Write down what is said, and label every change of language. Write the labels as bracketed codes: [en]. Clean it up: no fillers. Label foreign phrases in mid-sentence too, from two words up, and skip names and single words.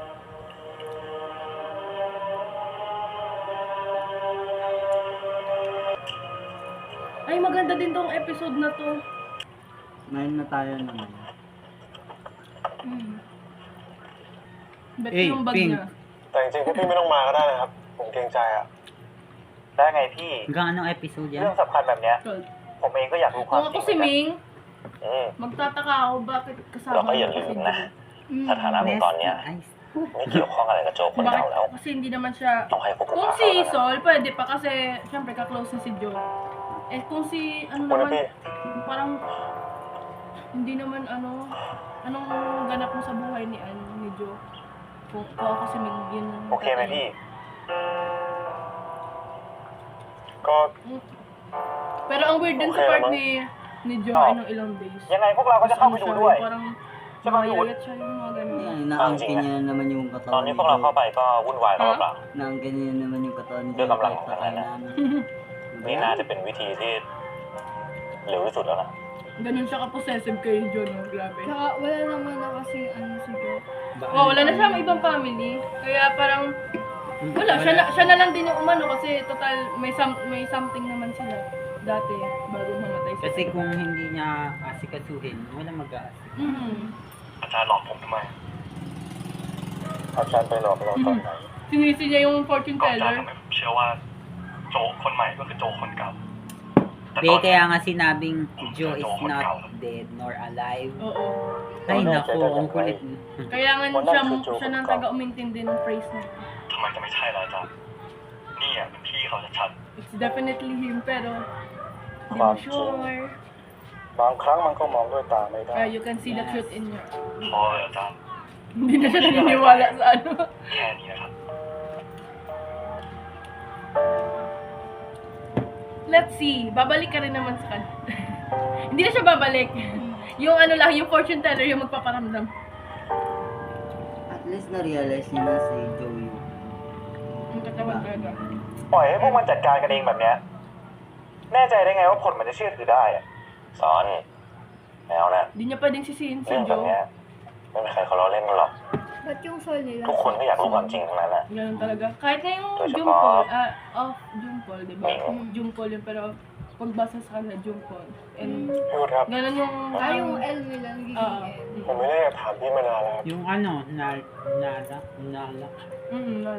[tl] Ay, maganda din tong episode na to. Ngayon na tayo naman. Bet Eh, yung bag pink. niya. [th] แต่จริงๆพี่ไม่ต้องมาก็ได้นะครับ ผมเกรงใจอะได้ไงพี่ [tl] Hanggang anong episode [th] เรื่อ [tl] yan? [th] งสำคัญแบบเนี้ย ผมเองก็อยากรู้ความ [tl] Kung [th] จริ [tl] ako [th] ง [tl] si Ming, อืม magtataka ako bakit kasama Baka niya yan si yun Joe. na. [th] สถานะของตอนเนี้ย [tl] Ice. [th] ไม่เกี่ยวข้องอะไรกับโจคนเก่าแล้ว [tl] Bakit? Kasi hindi naman siya... [th] ต้องให้ผู้กำ [tl] Kung [th] กับ [tl] si [th] เขาแล้วนะ [tl] Sol, pwede pa kasi syempre ka-close na si Joe. Eh kung si ano [th] คุณนะ [tl] naman, [th] พี่ [tl] parang hindi naman anong ganap mo sa buhay ni Joe. Kung ako si Ming, yun. [th] โอเคไหมพี่ ก็ [tl] Pero ang weird din sa Okay part naman. ni Joe ay nung ilang days. [th] ยังไงพวกเราก็จะเข้าไปดูด้วย [tl] Parang [th] ใช่ไหมพี่วุฒิ [tl] mayayat siya yung mga ganun. Ayan, inaangkin niya na naman yung [th] ตอน [tl] katawan [th] นี้ [tl] ni [th] พวกเรา [tl] Joe. [th] เข้าไปก็วุ่นวายแล้วเปล่า [tl] Inaangkin niya naman yung katawan ni [th] ด้วย [tl] Joe [th] กำลัง [tl] kahit [th] ของ [tl] sa [th] ทั้งนั้น [tl] kainan. [th] นี่น่าจะเป็นวิธีที่เร็วที่สุดแล้วนะ [tl] Ganun siya ka-possessive kay Joe, no? Grabe. Tsaka wala naman na kasi ano siguro. Oh, wala na siyang ibang family. Kaya parang wala, siya na lang din yung umano kasi total may something naman sila dati bago mamatay siya. Kasi kung hindi niya asikasuhin, wala mag-aasik. [th] อาจารย์หลอกผมทำไมอาจารย์ไปหลอกเราตอนไหน [tl] Sinisi niya yung fortune [th] ก็อาจาร [tl] teller. [th] ย์ทำไมผมเชื่อว่าโจคนใหม่ก็คือโจคนเก่าแต่ต [tl] Be, [th] อนนี้ [tl] kaya nga sinabing [en] Joe is not dead nor alive. [tl] Oo. Ay nako, ang kulit. Kaya nga siya nang taga-umintindi ng phrase na [th] ทำไมจะไม่ใช่ล่ะอาจารย์นี่อ่ะเป็นพี่เขาชัด [en] it's definitely him [tl] pero hindi [th] ควา [tl] mo [th] มจริง [tl] sure. [th] บางครั้งมันก็มองด้วยตาไม่ได้ [en] You can see the truth in your [th] พอเลยอาจารย์ [tl] hindi na siya naniniwala sa ano. [th] แค่นี้นะครับ [en] Let's see, [tl] babalik ka rin naman sa kanya. Hindi na siya babalik. Yung ano lang, yung [en] fortune teller [tl] yung magpaparamdam. At least na-realize niya na si Joe yun. Yung katawan talaga. [th] ปล่อยให้พวกมันจัดการกันเองแบบเนี้ยแน่ใจได้ไงว่าผลมันจะเชื่อถือได้อะสอนไม่เอานะ [tl] Hindi niya pwedeng sisihin si [th] เรื่องแบบ [tl] Joe. [th] เนี้ยไม่มีใครเขาล้อเล่นกันหรอก [tl] Ba't yung soul nila? [th] ทุกคนก็อยากรู้ความจริงทั้งนั้นแหละ [tl] Ganun talaga. Kahit na yung Ito siya Jumpol, pa. Jumpol, diba? Jumpol yun, pero pagbasa sa kanila, Jumpol. And [th] พี่วุฒิครับ [tl] ganun yung... Ah, yung L nila, nagiging Oo. L. [th] ผมไม่ได้อยากถามพี่มานานแล้ว [tl] Yung ano, nalak. Lala.